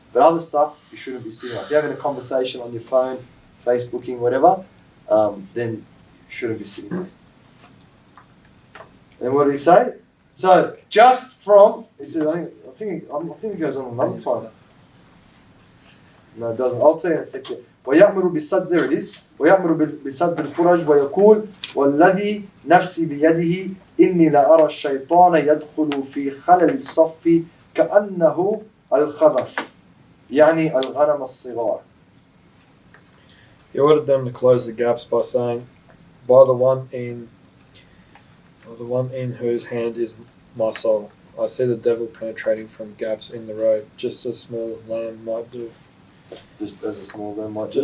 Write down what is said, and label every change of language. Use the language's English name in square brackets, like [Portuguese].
[English] But other stuff, you shouldn't be sitting on. If you're having a conversation on your phone, Facebooking, whatever, then you shouldn't be sitting there. And what did he say? So, just from, he said, I think it goes on another time. No, it doesn't. I'll tell you in a second. [Arabic] ويأمر بالصد, [English] there it is. [Arabic] ويأمر بصد الفرج ويقول والذي نفسي بيده إني لأرى الشيطان يدخل في خلل الصف كأنه الخبث يعني الغنم الصغار. [English] He ordered them to close the gaps by saying, by the one in whose hand is my soul. I see the devil penetrating from gaps in the road, just as a small lamb might do. Just as a small lamb might do.